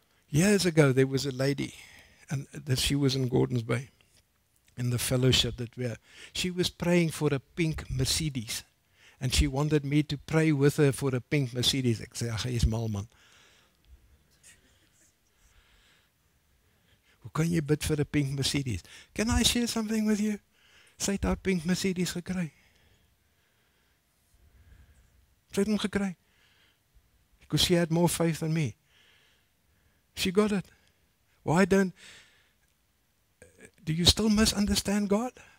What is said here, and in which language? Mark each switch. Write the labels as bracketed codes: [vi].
[en] Years ago, there was a lady, and she was in Gordons Bay, in the fellowship that we are. She was praying for a pink Mercedes, and she wanted me to pray with her for a pink Mercedes. [af] Ek sê, ag, hy is mal man. Hoe kan jy bid vir 'n pink Mercedes? [en] Can I share something with you? [af] Sy het haar pink Mercedes gekry. Sy het hom gekry. [en] Because she had more faith than me. She got it. Why do you still misunderstand God?